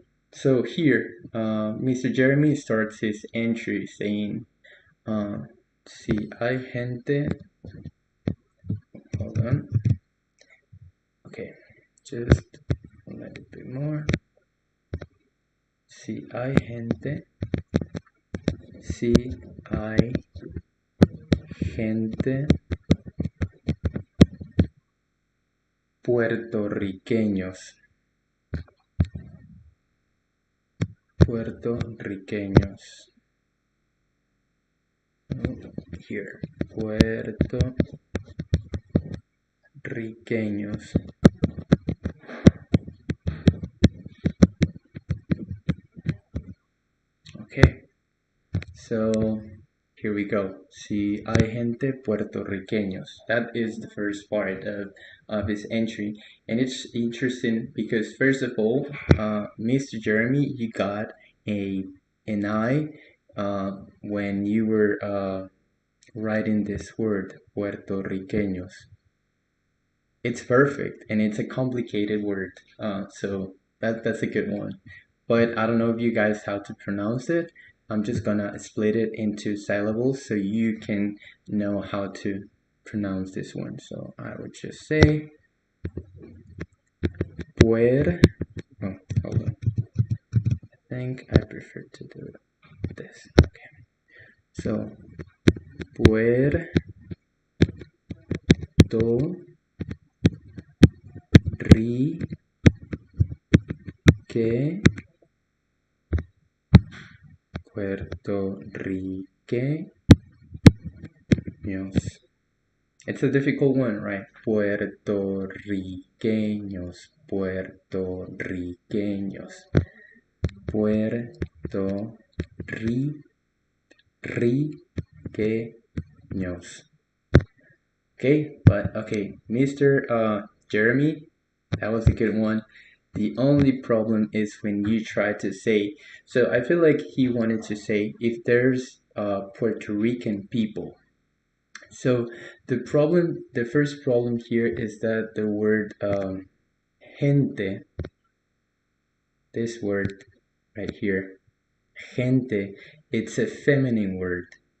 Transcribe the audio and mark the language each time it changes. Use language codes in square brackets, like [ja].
[en] So here, Mr. Jeremy starts his entry saying, [es] si hay gente, [en] hold on, okay, just a little bit more. [es] Si hay gente, si hay gente, puertorriqueños. Puertorriqueños. [en] Here, puertorriqueños. Okay, so here we go. [es] Si hay gente puertorriqueños. [en] That is the first part of his entry. And it's interesting because, first of all, Mr. Jeremy, you got an I when you were writing this word, puertorriqueños. It's perfect, and it's a complicated word. So that's a good one. But I don't know if you guys how to pronounce it. I'm just gonna split it into syllables so you can know how to pronounce this one. So I would just say puer. Oh, hold on. I think I prefer to do this. Okay. [es] So puerto rique puertorriqueños. [en] It's a difficult one, right? [es] Puertorriqueños, puertorriqueños, puertorriqueños. [en] Okay, but okay, Mr. Jeremy, that was a good one. The only problem is when you try to say, so I feel like he wanted to say if there's Puerto Rican people. So the first problem here is that the word gente, this word right here, gente, it's a feminine word.